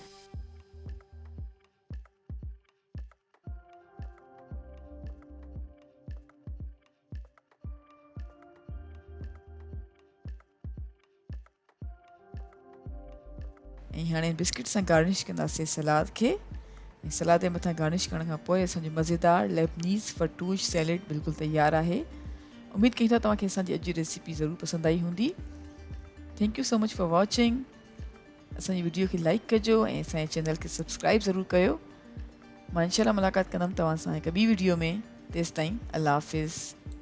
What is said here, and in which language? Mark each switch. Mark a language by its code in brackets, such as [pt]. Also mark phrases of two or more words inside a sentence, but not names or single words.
[sd] ऐं हाणे बिस्किट सां गार्निश कंदासीं सलाद खे ऐं सलाद जे मथां गार्निश करण खां पोइ असांजो मज़ेदार [en] Lebanese fattoush salad [sd] बिल्कुलु तयारु आहे। उमेदु कयूं था तव्हांखे असांजी अॼु जी रेसिपी ज़रूरु पसंदि आई हूंदी। [en] thank you so much for watching. [sd] असांजी वीडियो खे लाइक कजो ऐं असांजे चैनल खे सब्सक्राइब ज़रूरु कयो। मां इंशाल्लाह मुलाक़ात कंदमि तव्हां सां हिकु ॿी वीडियो में। तेसिताईं [ur] اللہ حافظ.